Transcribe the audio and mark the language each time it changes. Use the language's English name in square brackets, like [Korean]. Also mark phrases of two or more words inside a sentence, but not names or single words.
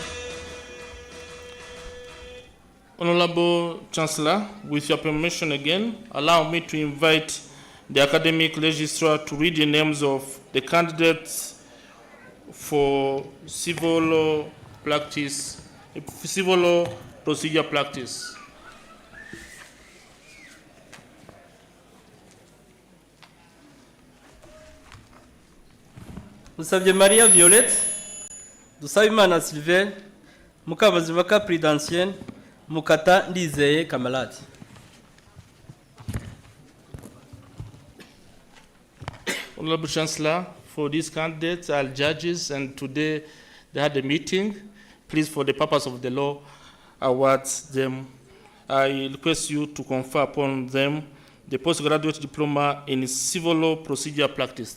[English] Honorable Chancellor, with your permission again, allow me to invite the academic registrar to read the names of the candidates for civil law practice, civil law procedure practice. Dusabye Maria Violette, Dusabimana Sylvain, Mukabazibaka Prudentienne, Mukata Ndizeye Kamalati. Honorable Chancellor, for these candidates are judges, and today they had a meeting. Please, for the purpose of the law, award them. I request you to confer upon them the postgraduate diploma in civil law procedure practice.